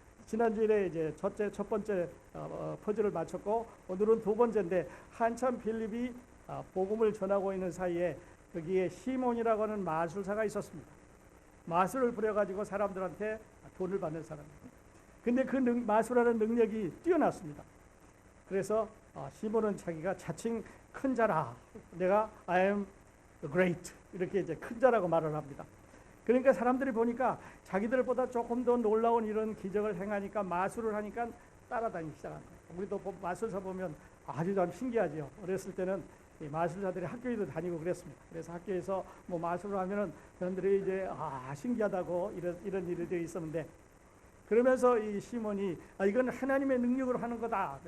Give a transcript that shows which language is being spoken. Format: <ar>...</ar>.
<ko>지난주에 이제 첫 번째 퍼즐을 마쳤고 오늘은 두 번째인데 한참 빌립이 복음을 전하고 있는 사이에 거기에 시몬이라고 하는 마술사가 있었습니다. 마술을 부려가지고 사람들한테 돈을 받는 사람입니다. 근데 그 마술하는 능력이 뛰어났습니다. 그래서 시몬은 자기가 자칭 큰 자라.</ko> <en>내가 I am great.</en> <ko>이렇게 이제 큰 자라고 말을 합니다. 그러니까 사람들이 보니까 자기들보다 조금 더 놀라운 이런 기적을 행하니까 마술을 하니까 따라다니기 시작한 거예요. 우리도 마술사 보면 아주 좀 신기하죠. 어렸을 때는 마술사들이 학교에도 다니고 그랬습니다. 그래서 학교에서 뭐 마술을 하면은 사람들이 이제 신기하다고 이런 일들이 있었는데 그러면서 이 시몬이 이건 하나님의 능력으로 하는 거다.</ko>